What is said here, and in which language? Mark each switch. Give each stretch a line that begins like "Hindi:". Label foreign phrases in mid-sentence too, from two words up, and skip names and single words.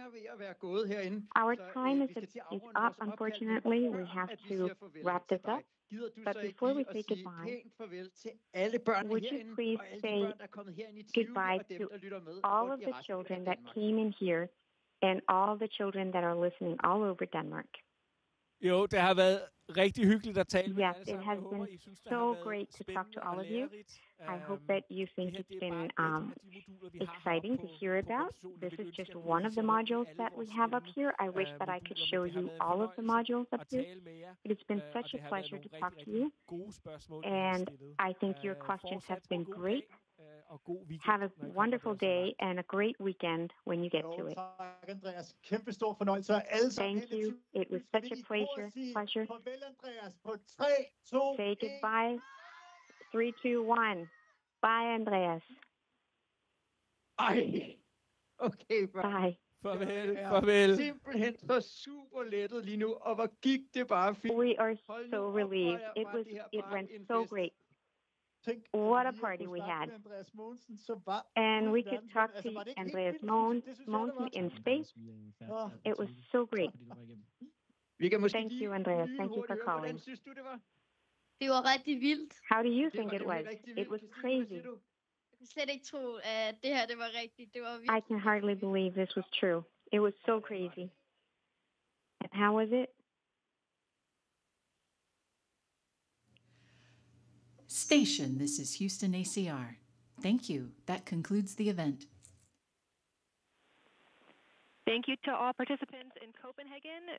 English: Our time is up, unfortunately. We have to wrap this up. But before we say goodbye, would you please say goodbye to all of the children that came in here and all the children that are listening all over Denmark?
Danish: Jo, det har været rigtig hyggeligt at tale med jer.
English: Yes, it has been so great to talk to all of you. I hope that you think it's been exciting to hear about. This is just one of the modules that we have up here. I wish that I could show you all of the modules up here. It has been such a pleasure to talk to you, and I think your questions have been great. Have a wonderful day and a great weekend when you get to it. Thank you. It was such a pleasure. Say goodbye. 3, 2, 1. Bye, Andreas.
Danish: Ej, okay,
English: Bye.
Danish: Farvel. Simpelthen så super lettet lige nu, og hvor gik det bare fint.
English: We are so relieved. It went so great. What a party we had. And we could talk to Andreas Mogensen in space. It was so great. Thank you, Andreas. Thank you for calling.
Danish: Det var rigtig vildt.
English: How do you think it was? It was crazy.
Danish: Jeg kan slet ikke tro, at det her det var rigtigt. Det var vildt.
English: I can hardly believe this was true. It was so crazy. And how was it? Station, this is Houston ACR. Thank you. That concludes the event. Thank you to all participants in Copenhagen.